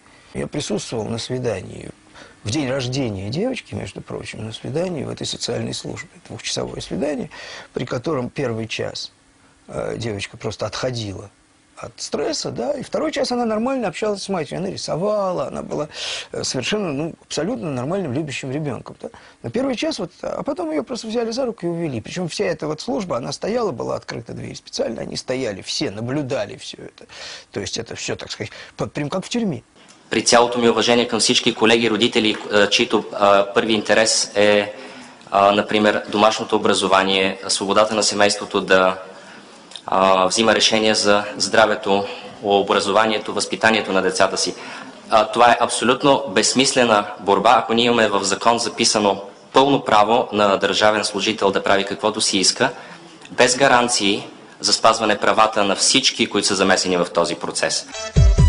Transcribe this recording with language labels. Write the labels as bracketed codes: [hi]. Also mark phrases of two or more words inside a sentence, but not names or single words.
[ru] Я присутствовал на свидании в день рождения девочки, между прочим, на свидании в этой социальной службе, двухчасовое свидание, при котором первый час девочка просто отходила от стресса, да, и второй час она нормально общалась с матерью, она рисовала, она была совершенно, ну, абсолютно нормальным, любящим ребенком, да. Но первый час, вот, а потом ее просто взяли за руку и увели. Причем вся эта вот служба, она стояла, была открыта дверь специально, они стояли, все наблюдали все это. То есть это все, так сказать, прям как в тюрьме. [bg] При цялото ми уважение към всички колеги, родители, чието първи интерес е, например, домашното образование, свободата на семейството да взима решения за здравето образованието, възпитанието на децата си. Това е абсолютно безсмислена борба, ако ние имаме в закон записано пълно право на държавен служител да прави каквото си иска, без гаранции за спазване правата на всички, които са замесени в този процес.